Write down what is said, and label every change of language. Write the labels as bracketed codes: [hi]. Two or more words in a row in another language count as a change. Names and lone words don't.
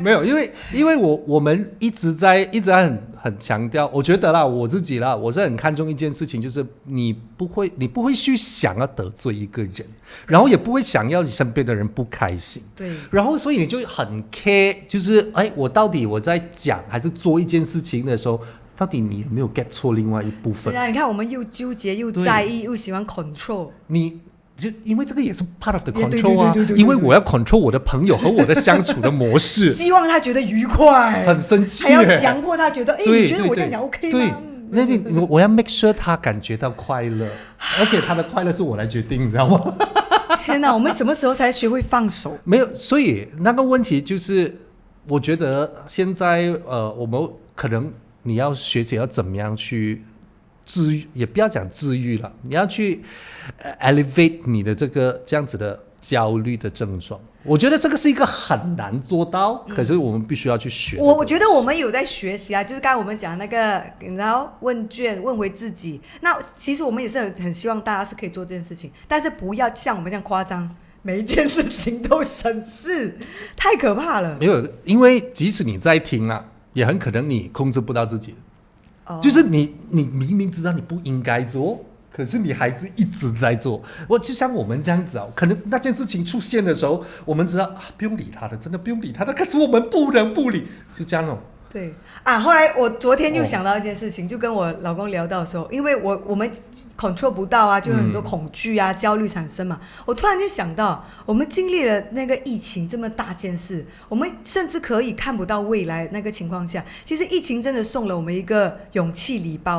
[zh] 沒有，因為我們一直在很強調，我覺得啦，我自己啦，我是很看重一件事情，就是你不會去想要得罪一個人，然後也不會想要你身邊的人不開心。對，然後所以你就很 care， 就是我到底我在講還是做一件事情的時候，到底你有沒有 get 錯另外一部分？是啊，你看我們又糾結又在意又喜歡 control。就因為這個也是 [en] part of the control [zh] 啊，因為我要 control 我的朋友和我的相處的模式，希望他覺得愉快，很生氣，還要強迫他覺得，你覺得我這樣講 OK 嗎？對，我要 [en] make sure [zh] 他感覺到快樂，而且他的快樂是我來決定，你知道嗎？天哪，我們什麼時候才學會放手？沒有，所以那個問題就是，我覺得現在我們可能你要學習要怎麼樣去治癒，也不要講治癒了，你要去elevate 你的這樣子的焦慮的症狀。我覺得這個是一個很難做到，可是我們必須要去學。我覺得我們有在學習啊，就是剛才我們講那個，你知道問卷問回自己。那其實我們也是很希望大家是可以做這件事情，但是不要像我們這樣誇張，每一件事情都審視，太可怕了。沒有，因為即使你在聽啊，也很可能你控制不到自己。就是你明明知道你不應該做，可是你還是一直在做。就像我們這樣子可能那件事情出現的時候，我們知道不用理他的，真的不用理他的，可是我們不能不理，就這樣咯。對啊，後來我昨天就想到一件事情，就跟我老公聊到的時候，因為我們 control 不到啊，就有很多恐懼啊、焦慮產生嘛。我突然間想到，我們經歷了那個疫情這麼大件事，我們甚至可以看不到未來那個情況下，其實疫情真的送了我們一個勇氣禮包。